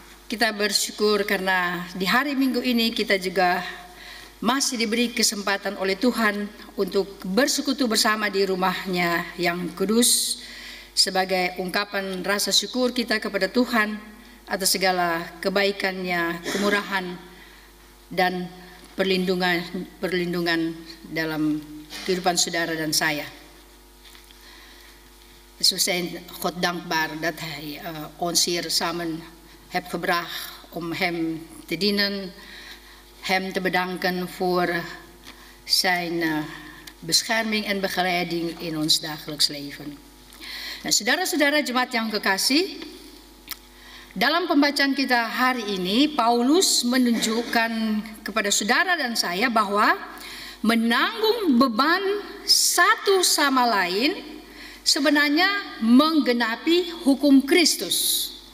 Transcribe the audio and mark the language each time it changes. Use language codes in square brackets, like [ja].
[id] Kita bersyukur karena di hari Minggu ini kita juga masih diberi kesempatan oleh Tuhan untuk bersekutu bersama di rumahnya yang kudus sebagai ungkapan rasa syukur kita kepada Tuhan atas segala kebaikannya, kemurahan dan perlindungan dalam kehidupan saudara dan saya. [nl] Dus we zijn God dankbaar dat Hij ons hier samen heeft gebracht om Hem te dienen, Hem te bedanken voor Zijn bescherming en begeleiding in ons dagelijks leven. [id] Nah, saudara-saudara jemaat yang kekasih, dalam pembacaan kita hari ini, Paulus menunjukkan kepada saudara dan saya bahwa menanggung beban satu sama lain sebenarnya menggenapi hukum Kristus.